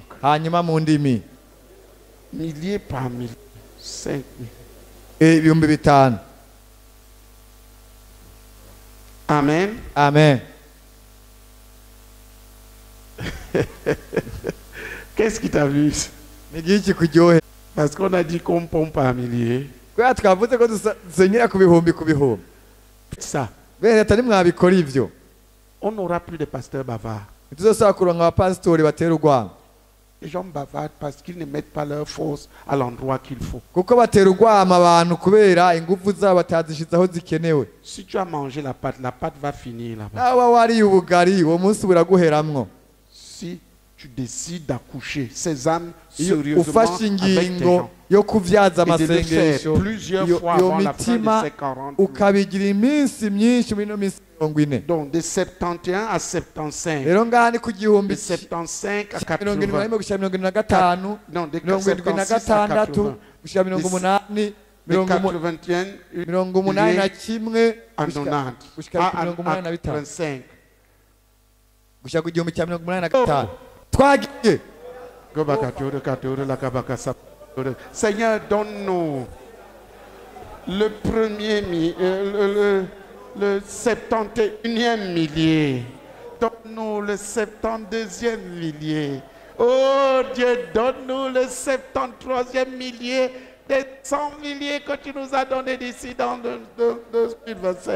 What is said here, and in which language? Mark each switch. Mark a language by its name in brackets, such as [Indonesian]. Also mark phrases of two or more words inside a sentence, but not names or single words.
[Rundi] hanyuma mu ndimi [French] Milliers par milliers. 5000. [Rundi] ibihumbi bitanu [French] Amen. [Rundi] amen [French] Qu'est-ce qui t'amuse? [Rundi] ni iki kuryohe [French] Parce qu'on a dit qu'on pompe par milliers. [Rundi] kubera twavuze ko dusenyera ku bihumbi [French] Ça. [Rundi] bene atari mwabikora ivyo [French] On n'aura plus de pasteurs bavards. [Rundi] ntituzosaba kuronka abapasitori batera urwango [French] Les gens bavardent parce qu'ils ne mettent pas leur force à l'endroit qu'il faut. [Rundi] kuko batera urwamo abantu kubera ingufu zabo batazishize aho zikenewe [French] Si tu as mangé la pâte va finir là-bas. [Rundi] nawe wariye ubugari uwo munsi buraguheramwo [French] Si tu décides d'accoucher ces âmes [Rundi] iyo [French] sérieusement [Rundi] ufashe [French] avec tes [Rundi] ingingo [French] gens [Rundi] yo kuvyaza [French] et de le faire [Rundi] amasengesho [French] plusieurs [Rundi] iyo [French] fois [Rundi] iyo [French] avant la fin de [Rundi] mitima [French] ces 40 jours. [Rundi] ukabigira iminsi myinshi muri ino minsi 40. [French] Donc de 71 à 75, [Rundi] rero ngaha ni ku [French] de [Rundi] gihumbi [French] 75 à [Rundi] mirongo irindwi na [French] 80. [Rundi] rimwe gushika mirongo irindwi na gatanu [French] Non, de [Rundi] mirongo irindwi na [French] 76 à [Rundi] gatandatu [French] 80. [Rundi] gushika mirongo umunani [French] De [Rundi] mirongo [French] 81 [Rundi] mirongo umunani na kimwe [French] à [Rundi] gushika [French] 90. [Rundi] gushika mirongo umunani na bitanu [French] 85. [Rundi] gushika ku gihumbi cya mirongo umunani na gatanu twagiye [French] Seigneur, donne-nous le premier le 71e millier. Donne-nous le 72e millier. Oh Dieu, donne-nous le 73e millier des 100 milliers que tu nous as donnés d'ici dans 2025.